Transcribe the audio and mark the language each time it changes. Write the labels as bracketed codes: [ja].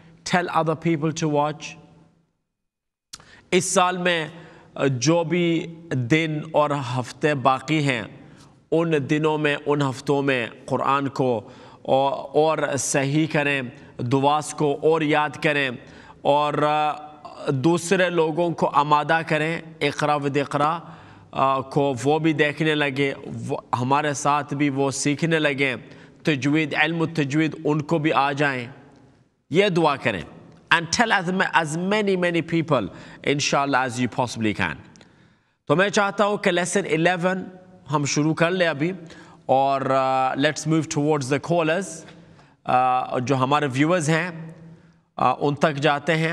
[en] Tell other people to watch. [ur] اس سال میں جو بھی دن اور ہفتے باقی ہیں، ان دنوں میں، ان ہفتوں میں قرآن کو اور صحیح کریں، دعاس کو اور یاد کریں، اور دوسرے لوگوں کو آمادہ کریں اقرا ود اقرا کو. وہ بھی دیکھنے لگے، ہمارے ساتھ بھی وہ سیکھنے لگیں. تجوید، علم التجوید ان کو بھی آ جائیں. یہ دعا کریں. [en] and tell as many people inshallah as you possibly can. [ur] تو میں چاہتا ہوں کہ لیسن 11 ہم شروع کر لیں ابھی. اور [en] Let's move towards the callers. [ur] جو ہمارے ویورز ہیں ان تک جاتے ہیں.